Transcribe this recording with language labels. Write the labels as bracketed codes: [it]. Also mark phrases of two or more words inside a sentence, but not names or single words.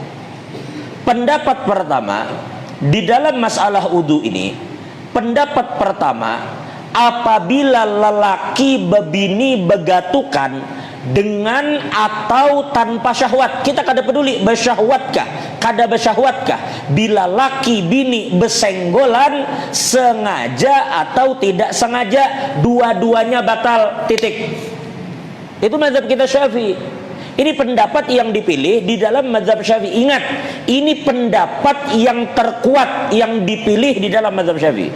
[bjn] Pendapat pertama di dalam masalah wudu ini, pendapat pertama, apabila lelaki bebini begatukan dengan atau tanpa syahwat, kita kada peduli bersyahwatkah, kada bersyahwatkah, bila laki bini besenggolan sengaja atau tidak sengaja, dua-duanya batal, titik. [id] Itu mazhab kita Syafi'i. Ini pendapat yang dipilih di dalam mazhab Syafi'i. Ingat, ini pendapat yang terkuat yang dipilih di dalam mazhab Syafi'i.